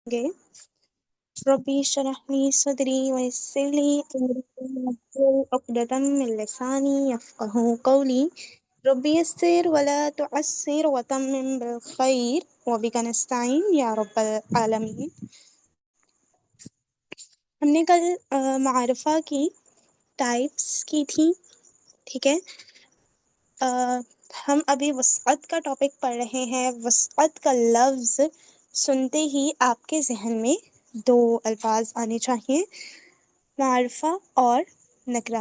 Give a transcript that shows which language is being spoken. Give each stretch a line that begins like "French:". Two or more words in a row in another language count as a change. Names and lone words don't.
Arabic: गे رب اشرح لي صدري ويسر لي أمري واحلل عقدة من لساني يفقهوا قولي رب يسر ولا تعسر وتمم بالخير وبك نستعين يا رب العالمين.
Urdu: ہم نے کل معرفہ کی ٹائپس کی تھی، ٹھیک ہے. ہم ابھی وسعت کا ٹاپک پڑھ رہے ہیں. وسعت کا لفظ سنتے ہی آپ کے ذہن میں دو الفاظ آنے چاہئیں، معرفہ اور نکرہ.